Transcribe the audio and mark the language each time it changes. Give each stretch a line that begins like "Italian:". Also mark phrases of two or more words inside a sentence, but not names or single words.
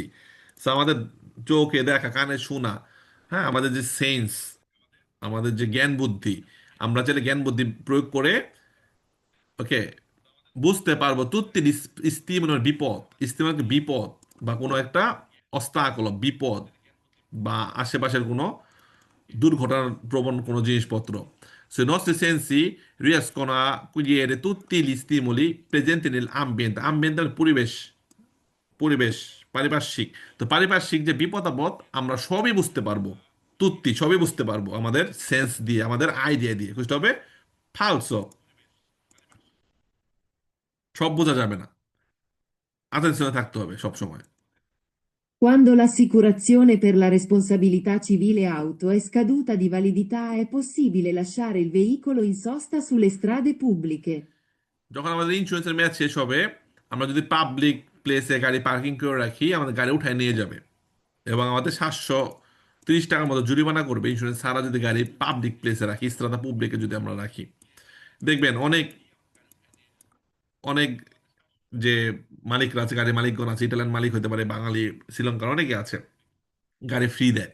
Bangla: সো আমাদের চোখে দেখা, কানে শোনা, হ্যাঁ, আমাদের যে সেন্স, আমাদের যে জ্ঞান বুদ্ধি, আমরা চাইলে জ্ঞান বুদ্ধি প্রয়োগ করে, ওকে, বুঝতে পারবো তুত্তি স্টিমের বিপদ, স্টিমের বিপদ বা কোনো একটা অস্তাকল, বিপদ বা আশেপাশের কোনো দুর্ঘটনার প্রবণ কোনো জিনিসপত্র।
Italian: Se i nostri sensi riescono a cogliere tutti gli stimoli presenti nell'ambiente, ambiente
Bangla: মানে পরিবেশ, পরিবেশ, পারিপার্শ্বিক, তো পারিপার্শ্বিক যে বিপদ আপদ আমরা সবই বুঝতে পারবো, তুত্তি সবই বুঝতে পারবো আমাদের সেন্স দিয়ে, আমাদের আইডিয়া দিয়ে। বুঝতে হবে ফালসো, সব বোঝা যাবে না, আতেনশনে থাকতে হবে সব সময়।
Italian: Quando l'assicurazione per la responsabilità civile auto è scaduta di validità, è possibile lasciare il veicolo in sosta sulle strade pubbliche.
Bangla: যখন আমাদের ইন্স্যুরেন্সের মেয়াদ শেষ হবে, আমরা যদি
English: public place
Bangla: গাড়ি পার্কিং করে রাখি, আমাদের গাড়ি উঠায় নিয়ে যাবে এবং আমাদের 730 টাকার মতো জরিমানা করবে ইন্স্যুরেন্স ছাড়া, যদি গাড়ি
English: public place
Bangla: রাখি,
Italian: strade pubbliche
Bangla: যদি আমরা রাখি। দেখবেন অনেক অনেক যে মালিকরা আছে, গাড়ির মালিকগণ আছে, ইটালিয়ান মালিক হতে পারে, বাঙালি, শ্রীলঙ্কার অনেকে আছে, গাড়ি ফ্রি দেয়।